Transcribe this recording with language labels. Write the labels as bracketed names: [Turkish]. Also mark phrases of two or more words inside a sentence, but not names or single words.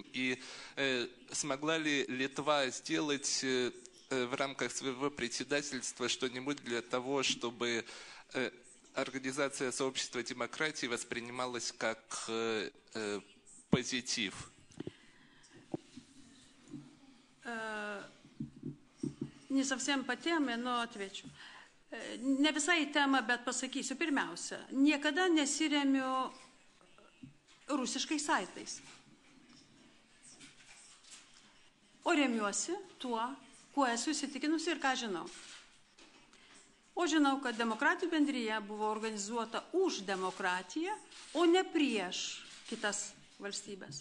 [Russian] И смогла ли Литва сделать в рамках своего председательства что-нибудь для того, чтобы Организация сообщества демократии воспринималась как позитив? Не совсем по теме, но отвечу. [Lithuanian] Ne visai tema, bet pasakysiu. Pirmiausia, niekada nesiremiu rusiškais saitais. O remiuosi tuo, kuo esu įsitikinusi ir ką žinau. O žinau, kad demokratijų bendryje buvo organizuota už demokratiją, o ne prieš kitas valstybės.